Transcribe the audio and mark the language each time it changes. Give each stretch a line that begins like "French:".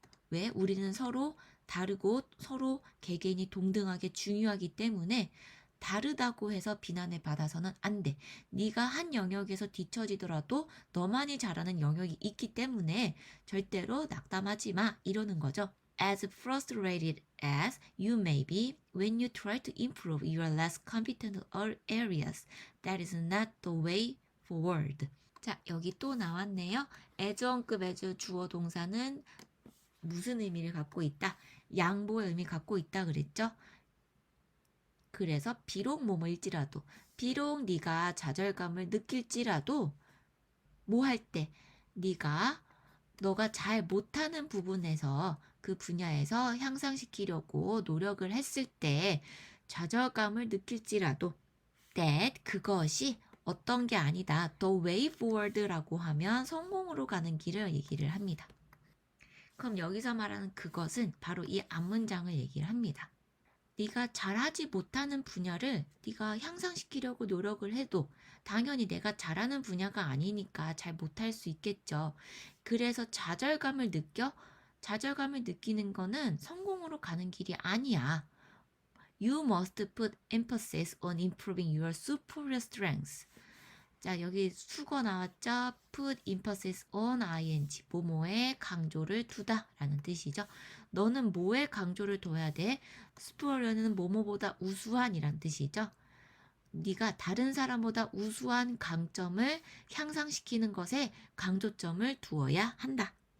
Korean: 왜? 우리는 서로 다르고 서로 개개인이 동등하게 중요하기 때문에 다르다고 해서 비난을 받아서는 안 돼. 네가 한 영역에서 뒤처지더라도 너만이 잘하는 영역이 있기 때문에 절대로 낙담하지 마. 이러는 거죠.
English: As frustrated as you may be when you try to improve your less competent areas, that is not the way forward.
Korean: 자, 여기 또 나왔네요. as1급 as 주어 동사는 무슨 의미를 갖고 있다? 양보의 의미 갖고 있다 그랬죠? 그래서 비록 뭐뭐일지라도 비록 네가 좌절감을 느낄지라도 뭐 할 때 너가 잘 못하는 부분에서 그 분야에서 향상시키려고 노력을 했을 때 좌절감을 느낄지라도 that 그것이 어떤 게 아니다. The way forward 라고 하면 성공으로 가는 길을 얘기를 합니다. 그럼 여기서 말하는 그것은 바로 이 앞문장을 얘기를 합니다. 네가 잘하지 못하는 분야를 네가 향상시키려고 노력을 해도 당연히 내가 잘하는 분야가 아니니까 잘 못할 수 있겠죠. 그래서 좌절감을 느껴? 좌절감을 느끼는 거는 성공으로 가는 길이 아니야.
English: You must put emphasis on improving your superior strengths.
Korean: 자, 여기 수거 나왔죠? Put emphasis on ing. 뭐뭐에 강조를 두다 라는 뜻이죠. 너는 뭐에 강조를 둬야 돼? superior는 뭐뭐보다 우수한이란 뜻이죠. 네가 다른 사람보다 우수한 강점을 향상시키는 것에 강조점을 두어야 한다.